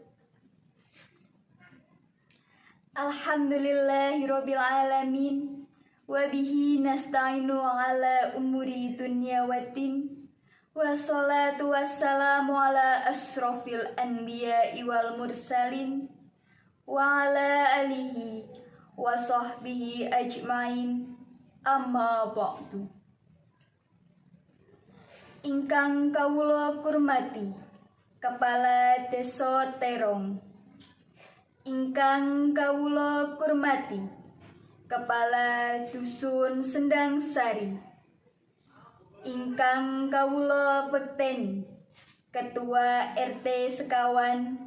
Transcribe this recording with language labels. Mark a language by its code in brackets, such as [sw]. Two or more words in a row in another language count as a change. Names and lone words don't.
[ar] الحمد لله رب العالمين وبه نستعين على أمور الدنيا والدين. والصلاة والسلام على أشرف الأنبياء والمرسلين وعلى آله وصحبه أجمعين. أما بعد. [jv] Ingkang kawula kurmati Kepala Desa Terong, ingkang kawula kurmati Kepala Dusun Sendang Sari, ingkang kawula bekteni Ketua RT Sekawan